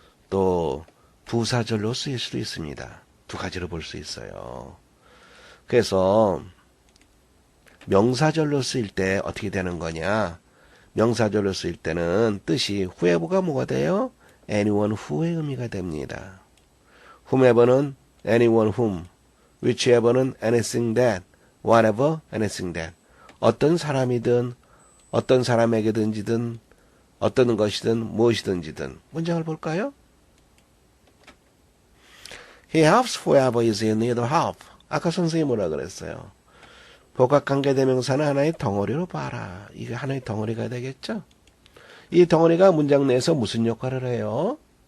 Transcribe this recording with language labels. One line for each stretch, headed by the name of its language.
Korean: 또 부사절로 쓰일 수도 있습니다. 두 가지로 볼 수 있어요. 그래서 명사절로 쓰일 때 어떻게 되는 거냐? 명사절로 쓰일 때는 뜻이 whoever가 뭐가 돼요?
English: anyone who
Korean: 의 의미가 됩니다.
English: whomever는 anyone whom, whichever는 anything that, whatever, anything that.
Korean: 어떤 사람이든 어떤 사람에게든지든 어떤 것이든 무엇이든지든. 문장을 볼까요?
English: He helps whoever is in need of help.
Korean: 아까 선생님이 뭐라 그랬어요? 복합관계대명사는 하나의 덩어리로 봐라. 이게 하나의 덩어리가 되겠죠? 이 덩어리가 문장 내에서 무슨 역할을 해요?